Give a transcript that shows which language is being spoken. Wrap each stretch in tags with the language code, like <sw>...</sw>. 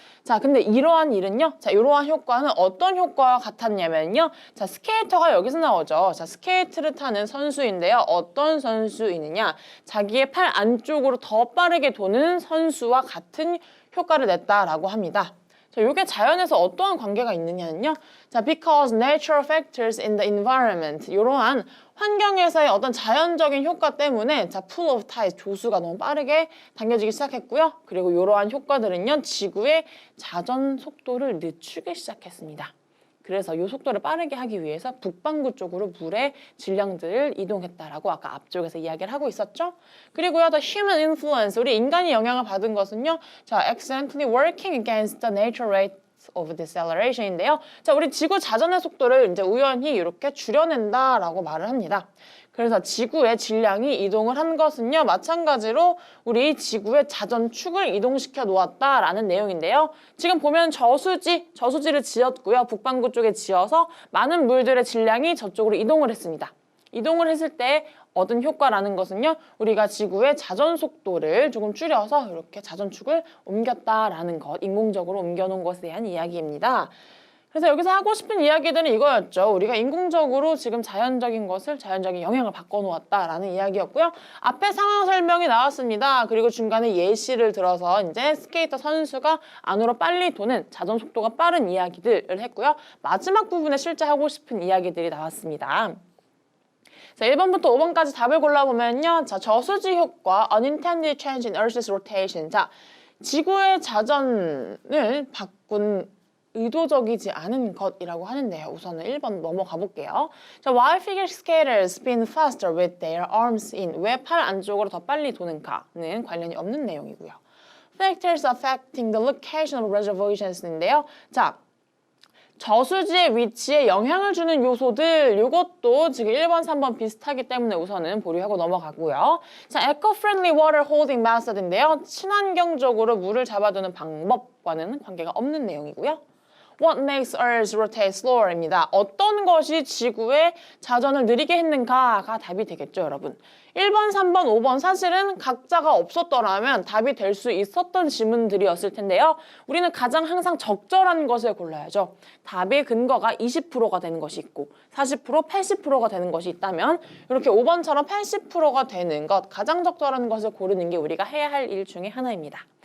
<ko>자, 근데 이러한 일은요. 자, 이러한 효과는 어떤 효과와 같았냐면요. 자, 스케이터가 여기서 나오죠. 자, 스케이트를 타는 선수인데요. 어떤 선수이느냐. 자기의 팔 안쪽으로 더 빠르게 도는 선수와 같은 효과를 냈다라고 합니다. 자, 이게 자연에서 어떠한 관계가 있느냐는요.</ko> <en>자, because natural factors in the environment.</en> <ko>이러한 환경에서의 어떤 자연적인 효과 때문에 자,</ko> <en>pull of tide,</en> <ko>조수가 너무 빠르게 당겨지기 시작했고요. 그리고 이러한 효과들은요. 지구의 자전 속도를 늦추기 시작했습니다. 그래서 이 속도를 빠르게 하기 위해서 북반구 쪽으로 물의 질량들을 이동했다라고 아까 앞쪽에서 이야기를 하고 있었죠.</ko> <en>그리고요, the human influence,</en> <ko>우리 인간이 영향을 받은 것은요,</ko> <en>자, accidentally working against the natural rate of deceleration인데요.</en> <ko>자, 우리 지구 자전의 속도를 이제 우연히 이렇게 줄여낸다라고 말을 합니다. 그래서 지구의 질량이 이동을 한 것은요. 마찬가지로 우리 지구의 자전축을 이동시켜 놓았다라는 내용인데요. 지금 보면 저수지를 지었고요. 북반구 쪽에 지어서 많은 물들의 질량이 저쪽으로 이동을 했습니다. 이동을 했을 때 얻은 효과라는 것은요. 우리가 지구의 자전 속도를 조금 줄여서 이렇게 자전축을 옮겼다라는 것, 인공적으로 옮겨놓은 것에 대한 이야기입니다. 그래서 여기서 하고 싶은 이야기들은 이거였죠. 우리가 인공적으로 지금 자연적인 것을 자연적인 영향을 바꿔놓았다라는 이야기였고요. 앞에 상황 설명이 나왔습니다. 그리고 중간에 예시를 들어서 이제 스케이터 선수가 안으로 빨리 도는 자전 속도가 빠른 이야기들을 했고요. 마지막 부분에 실제 하고 싶은 이야기들이 나왔습니다. 자, 1번부터 5번까지 답을 골라보면요.</ko> <en>자,</en> <ko>저수지 효과,</ko> <en>unintended change in Earth's rotation.</en> <ko>자, 지구의 자전을 바꾼 의도적이지 않은 것이라고 하는데요. 우선은 1번 넘어가 볼게요.</ko> <en>자, why figure skaters spin faster with their arms in?</en> <ko>왜 팔 안쪽으로 더 빨리 도는가는 관련이 없는 내용이고요.</ko> <en>Factors affecting the location of reservoirs인데요.</en> <ko>자, 저수지의 위치에 영향을 주는 요소들 이것도 지금 1번, 3번 비슷하기 때문에 우선은 보류하고 넘어가고요.</ko> <en>자, eco-friendly water holding method인데요.</en> <ko>친환경적으로 물을 잡아두는 방법과는 관계가 없는 내용이고요.</ko> <en>What makes Earth rotate slower입니다.</en> <ko>어떤 것이 지구의 자전을 느리게 했는가가 답이 되겠죠, 여러분. 1번, 3번, 5번 사실은 각자가 없었더라면 답이 될 수 있었던 지문들이었을 텐데요. 우리는 가장 항상 적절한 것을 골라야죠. 답의 근거가 20%가 되는 것이 있고 40%, 80%가 되는 것이 있다면 이렇게 5번처럼 80%가 되는 것, 가장 적절한 것을 고르는 게 우리가 해야 할 일 중에 하나입니다.</ko>